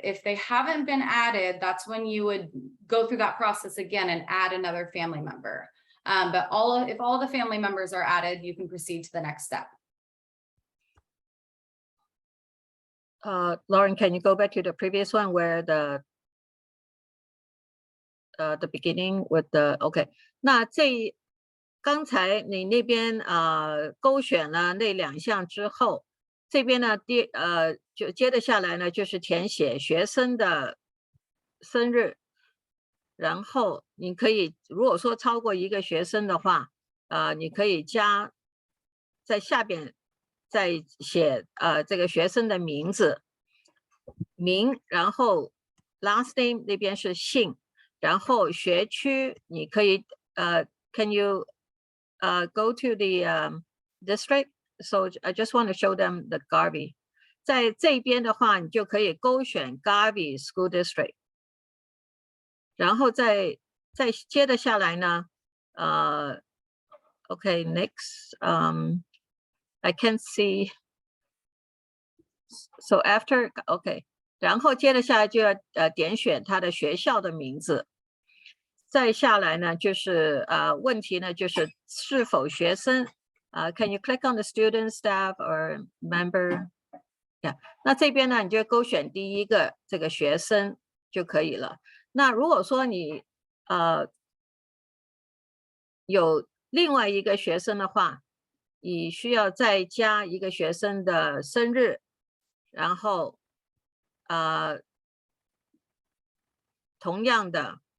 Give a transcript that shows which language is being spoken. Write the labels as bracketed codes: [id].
[en] If they haven't been added, that's when you would go through that process again and add another family member. But if all the family members are added, you can proceed to the next step. Lauren, can you go back to the previous one where the beginning with the OK？ [zh] 那刚才你那边勾选了那2项之后，这边呢就接着下来呢就是填写学生的生日，然后你可以如果说超过1个学生的话，你可以加在下边再写这个学生的名字然后 [en] last name [zh] 那边是姓，然后学区你可以 [en] can you go to the district? So I just want to show them the Garvey. [zh] 在这边的话，你就可以勾选 Garvey School District。然后再接着下来呢， [en] OK next I can't see. So after OK， [zh] 然后接着下来就要点选他的学校的名字。再下来呢，就是问题呢，就是是否学生 [en] can you click on the student, staff or member? [zh] Yeah， 那这边呢，你就勾选第一个这个学生就可以了。那如果说你有另外一个学生的话，你需要再加1个学生的生日，然后同样的。